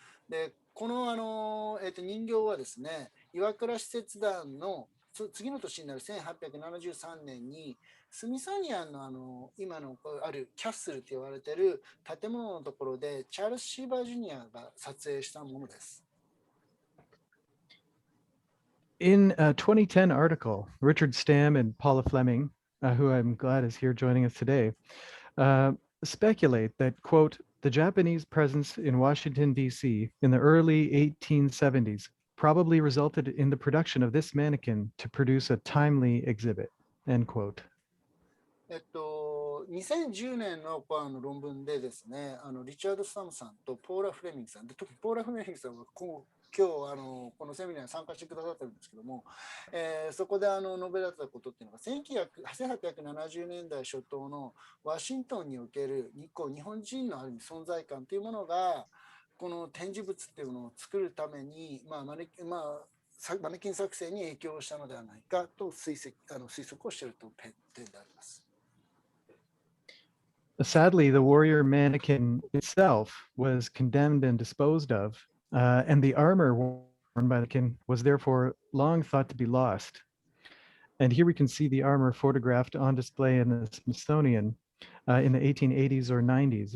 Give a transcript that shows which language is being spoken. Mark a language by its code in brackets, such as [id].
[ja] で、この、人形はですね、岩倉使節団の次の年になる1873年にスミソニアンの今のあるキャッスルと言われている建物のところでチャールズ・シーバー・ジュニアが撮影したものです。 [en] In a 2010 article, Richard Stamm and Paula Fleming, who I'm glad is here joining us today, speculate that, quote, the Japanese presence in Washington, D.C. in the early 1870s probably resulted in the production of this mannequin to produce a timely exhibit, end quote. [ja] 2010年の論文でですね、リチャード・スタムさんとポーラ・フレミングさんで、特にポーラ・フレミングさんは今日このセミナーに参加してくださってるんですけども、そこで述べられたことっていうのが1870年代初頭のワシントンにおける日本人のある意味存在感というものがこの展示物っていうものを作るために、マネキン作成に影響したのではないかと推測をしているという点であります。 [en] Sadly, the warrior mannequin itself was condemned and disposed of, and the armor worn by the mannequin was therefore long thought to be lost. And here we can see the armor photographed on display in the Smithsonian in the 1880s or 90s.